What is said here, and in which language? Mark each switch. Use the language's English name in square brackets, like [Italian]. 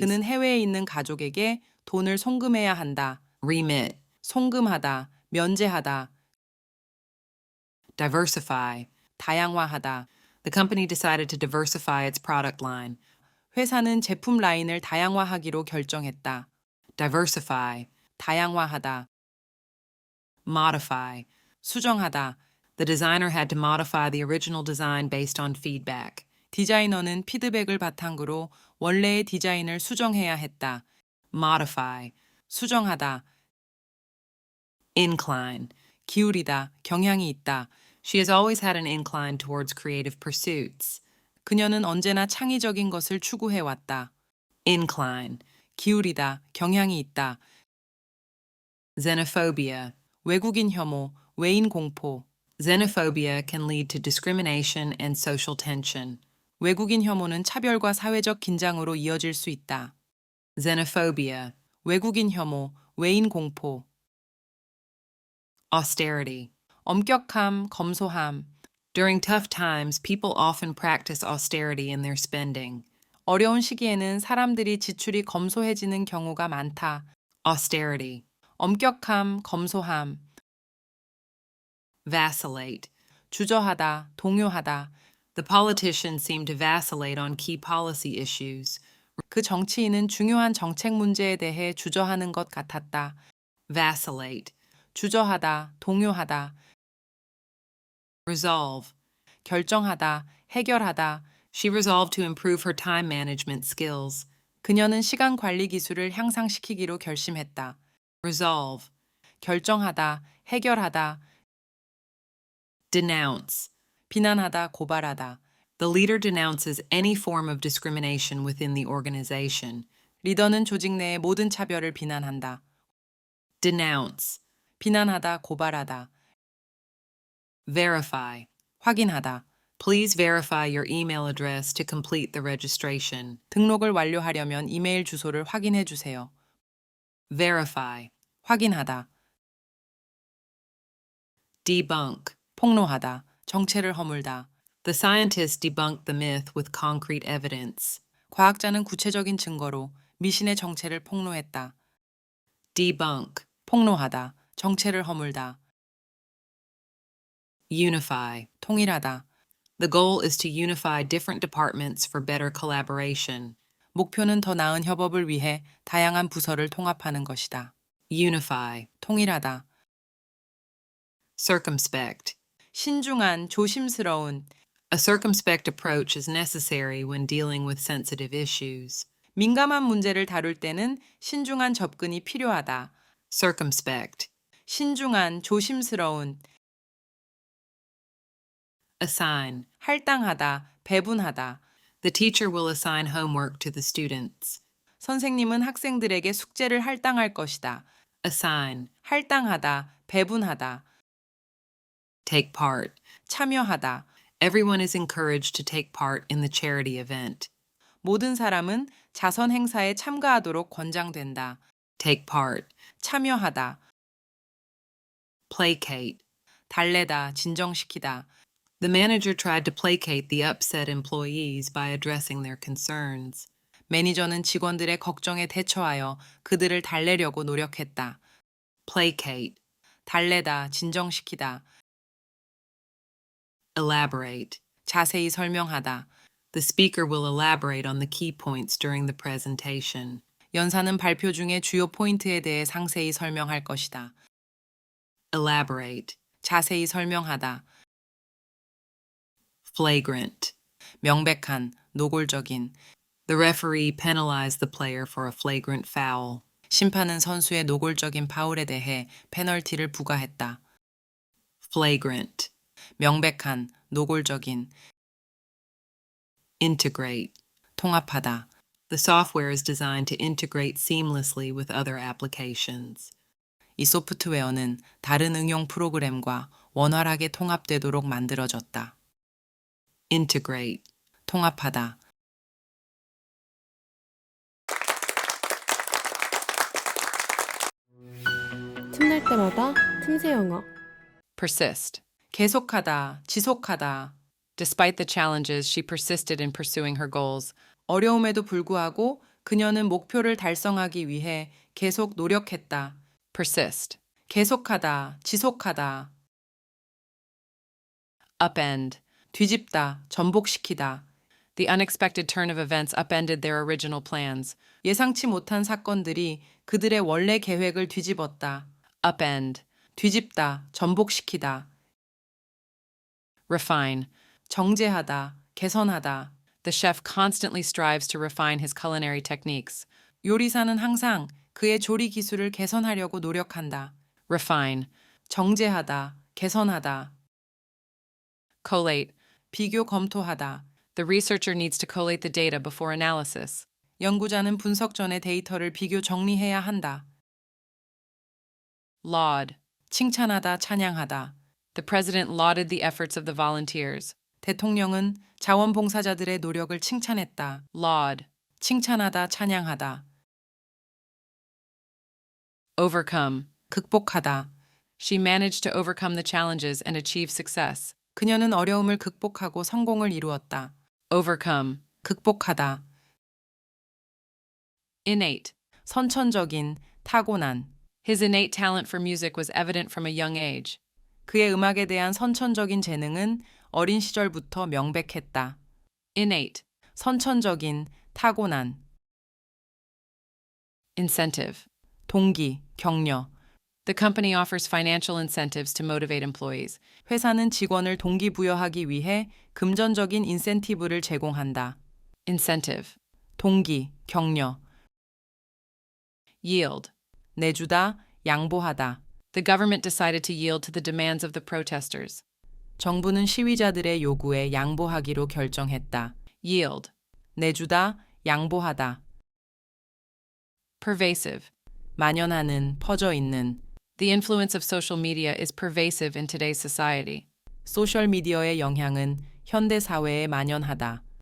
[Korean] 그는 해외에 있는 가족에게 돈을 송금해야 한다. [English] remit. [Korean] 송금하다, 면제하다. [English] Diversify. [Korean] 다양화하다. [English] The company decided to diversify its product line. [Korean] 회사는 제품 라인을 다양화하기로 결정했다. [English] Diversify. [Korean] 다양화하다. [English] Modify. [Korean] 수정하다. [English] The designer had to modify the original design based on feedback. [Korean] 디자이너는 피드백을 바탕으로 원래의 디자인을 수정해야 했다. [English] Modify. [Korean] 수정하다. [English] Incline. [Korean] 기울이다. 경향이 있다. [English] She has always had an incline towards creative pursuits. [Korean] 그녀는 언제나 창의적인 것을 추구해왔다. [English] Incline. [Korean] 기울이다. 경향이 있다. [English] Xenophobia. [Korean] 외국인 혐오, 외인 공포. [English] Xenophobia can lead to discrimination and social tension. [Korean] 외국인 혐오는 차별과 사회적 긴장으로 이어질 수 있다. [English] Xenophobia. [Korean] 외국인 혐오, 외인 공포. [English] Austerity. [Korean] 엄격함, 검소함. [English] During tough times, people often practice austerity in their spending. [Korean] 어려운 시기에는 사람들이 지출이 검소해지는 경우가 많다. [English] Austerity. [Korean] 엄격함, 검소함. [English] Vacillate. [Korean] 주저하다, 동요하다. [English] The politicians seem to vacillate on key policy issues. [Korean] 그 정치인은 중요한 정책 문제에 대해 주저하는 것 같았다. [English] Vacillate. [Korean] 주저하다, 동요하다. [English] Resolve. [Korean] 결정하다, 해결하다. [English] She resolved to improve her time management skills. [Korean] 그녀는 시간 관리 기술을 향상시키기로 결심했다. [English] Resolve. [Korean] 결정하다, 해결하다. [English] Denounce. [Korean] 비난하다, 고발하다. [English] The leader denounces any form of discrimination within the organization. [Korean] 리더는 조직 내의 모든 차별을 비난한다. [English] Denounce. [Korean] 비난하다, 고발하다. [English] Verify. [Korean] 확인하다. [English] Please verify your email address to complete the registration. [Korean] 등록을 완료하려면 이메일 주소를 확인해 주세요. [English] Verify. [Korean] 확인하다. [English] Debunk. [Korean] 폭로하다. 정체를 허물다. [English] The scientists debunked the myth with concrete evidence. [Korean] 과학자는 구체적인 증거로 미신의 정체를 폭로했다. [English] Debunk. [Korean] 폭로하다. 정체를 허물다. [English] Unify. [Korean] 통일하다. [English] The goal is to unify different departments for better collaboration. [Korean] 목표는 더 나은 협업을 위해 다양한 부서를 통합하는 것이다. [English] Unify. [Korean] 통일하다. [English] Circumspect. [Korean] 신중한, 조심스러운. [English] A circumspect approach is necessary when dealing with sensitive issues. [Korean] 민감한 문제를 다룰 때는 신중한 접근이 필요하다. [English] Circumspect. [Korean] 신중한, 조심스러운. [English] Assign. [Korean] 할당하다, 배분하다. [English] The teacher will assign homework to the students. [Korean] 선생님은 학생들에게 숙제를 할당할 것이다. [English] Assign. [Korean] 할당하다, 배분하다. [English] Take part. [Korean] 참여하다. [English] Everyone is encouraged to take part in the charity event. [Korean] 모든 사람은 자선 행사에 참가하도록 권장된다. [English] Take part. [Korean] 참여하다. [English] Placate. [Korean] 달래다, 진정시키다. [English] The manager tried to placate the upset employees by addressing their concerns. [Korean] 매니저는 직원들의 걱정에 대처하여 그들을 달래려고 노력했다. [English] Placate. [Korean] 달래다, 진정시키다. [English] Elaborate. [Korean] 자세히 설명하다. [English] The speaker will elaborate on the key points during the presentation. [Korean] 연사는 발표 중에 주요 포인트에 대해 상세히 설명할 것이다. [English] Elaborate. [Korean] 자세히 설명하다. [English] Flagrant. [Korean] 명백한, 노골적인. [English] The referee penalized the player for a flagrant foul. [Korean] 심판은 선수의 노골적인 파울에 대해 페널티를 부과했다. [English] Flagrant. [Korean] 명백한, 노골적인. [English] Integrate. [Korean] 통합하다. [English] The software is designed to integrate seamlessly with other applications. [Korean] 이 소프트웨어는 다른 응용 프로그램과 원활하게 통합되도록 만들어졌다. [English] Integrate. [Korean] 통합하다. 틈날 때마다 틈새 영어. persist. 계속하다, 지속하다. [English] Despite the challenges, she persisted in pursuing her goals. [Korean] 어려움에도 불구하고 그녀는 목표를 달성하기 위해 계속 노력했다. [English] Persist. [Korean] 계속하다, 지속하다. [English] Upend. [Korean] 뒤집다, 전복시키다. [English] The unexpected turn of events upended their original plans. [Korean] 예상치 못한 사건들이 그들의 원래 계획을 뒤집었다. [English] Upend. [Korean] 뒤집다, 전복시키다. [English] Refine. [Korean] 정제하다, 개선하다. [English] The chef constantly strives to refine his culinary techniques. [Korean] 요리사는 항상 그의 조리 기술을 개선하려고 노력한다. [English] Refine. [Korean] 정제하다, 개선하다. [English] Collate. [Korean] 비교 검토하다. [English] The researcher needs to collate the data before analysis. [Korean] 연구자는 분석 전에 데이터를 비교 정리해야 한다. [English] Laud. [Korean] 칭찬하다, 찬양하다. [English] The president lauded the efforts of the volunteers. [Korean] 대통령은 자원봉사자들의 노력을 칭찬했다. [English] Laud. [Korean] 칭찬하다, 찬양하다. [English] Overcome. [Korean] 극복하다. [English] She managed to overcome the challenges and achieve success. [Korean] 그녀는 어려움을 극복하고 성공을 이루었다. [English] Overcome. [Korean] 극복하다. [English] Innate. [Korean] 선천적인, 타고난. [English] His innate talent for music was evident from a young age. [Korean] 그의 음악에 대한 선천적인 재능은 어린 시절부터 명백했다. [English] Innate. [Korean] 선천적인, 타고난. [English] Incentive. [Korean] 동기, 격려. [English] The company offers financial incentives to motivate employees. [Korean] 회사는 직원을 동기부여하기 위해 금전적인 인센티브를 제공한다. [English] Incentive. [Korean] 동기, 격려. [English] Yield. [Korean] 내주다, 양보하다. [English] The government decided to yield to the demands of the protesters. [Korean] 정부는 시위자들의 요구에 양보하기로 결정했다. [English] Yield. [Korean] 내주다, 양보하다. [English] Pervasive. [Korean] 만연하는, 퍼져 있는. [English] The influence of social media is pervasive in today's society. [Korean] 소셜미디어의 영향은 현대 사회에 만연하다.